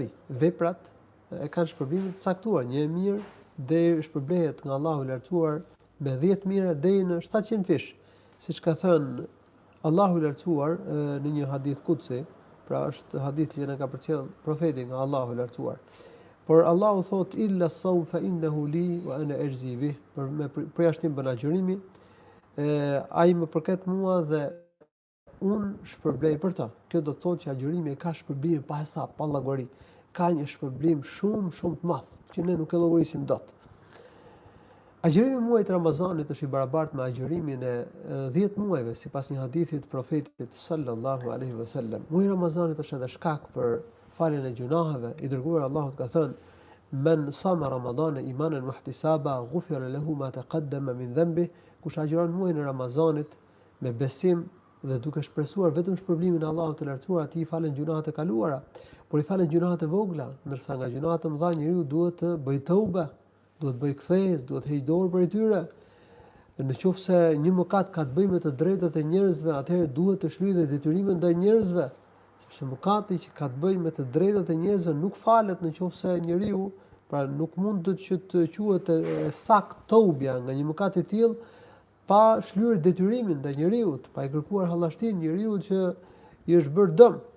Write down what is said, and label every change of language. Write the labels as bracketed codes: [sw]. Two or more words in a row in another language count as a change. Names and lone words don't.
[sq] Veprat e kanë shpërblimin të caktuar, një e mirë deri shpërblehet nga Allahu i lartësuar me 10 mira deri në 700 fish, siç ka thënë Allahu i lartësuar në një hadith kutsi, pra është hadith që na ka përcjell profeti nga Allahu i lartësuar. Por Allahu thot [ar] إلا الصوم فإنه لي وأنا أجزي به, [sq] për jashtim bën agjërimi, ai më përket mua dhe unë shpërblej për ta. Kjo do të thotë që agjërimi ka shpërblim pa hesab, pa llogari. Ka një shpërblim shumë të madh, që ne nuk e llogarisim dot. Agjërimi i muajit Ramazanit është i barabartë me agjërimin e 10 muajve, sipas një hadithi të profetit [ar] صلى الله عليه وسلم. [sq] Muaji i Ramazanit është edhe shkak për faljen e gjunaheve. I dërguar Allahut ka thënë: [ar] "من صام رمضان إيمانا واحتسابا غفر له ما تقدم من ذنبه." [sq] Kush agjiron muajin e Ramazanit me besim dhe duke shpresuar vetëm shpërblimin e Allahut të lartësuar, atij i falen gjunahet e kaluara, por i falen gjunahet e vogla, ndërsa nga gjunahet e mëdha njeriu duhet të bëjë tauba, duhet të bëjë kthesë, duhet të heqë dorë prej tyre. Nëse një mëkat ka të bëjë me të drejtat e njerëzve, atëherë duhet të shlyejë detyrimin ndaj njerëzve, sepse mëkati që ka të bëjë me të drejtat e njerëzve nuk falet nëse njeriu, pra nuk mund të quhet e sakt taubja nga një mëkat i tillë pa shlyer detyrimin ndaj njeriu, pa i kërkuar hallashtin njeriu që i është bërë dëm.